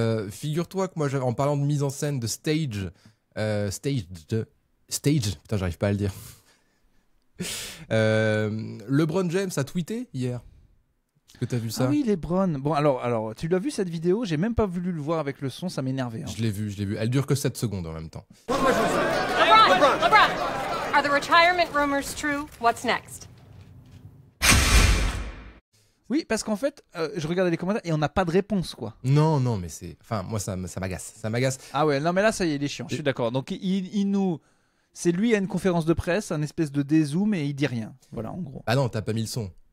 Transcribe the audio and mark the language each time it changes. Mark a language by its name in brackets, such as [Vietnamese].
[French] Figure-toi que moi, en parlant de mise en scène de stage, putain, j'arrive pas à le dire. LeBron James a tweeté hier. Est-ce que t'as vu ça? Ah oui, LeBron. Bon, alors, tu l'as vu cette vidéo? J'ai même pas voulu le voir avec le son, ça m'énervait. Hein. Je l'ai vu. Elle dure que 7 secondes en même temps. [English] LeBron, are the retirement rumors true? What's next? [French] Oui, parce qu'en fait, je regardais les commentaires et on n'a pas de réponse, quoi. Non, mais c'est... Enfin, moi, ça m'agace. Ça m'agace. Ah ouais, non mais là, ça y est, il est chiant, je suis d'accord. Donc, il nous... C'est lui à une conférence de presse, un espèce de dézoom et il dit rien. Voilà, en gros. Ah non, t'as pas mis le son.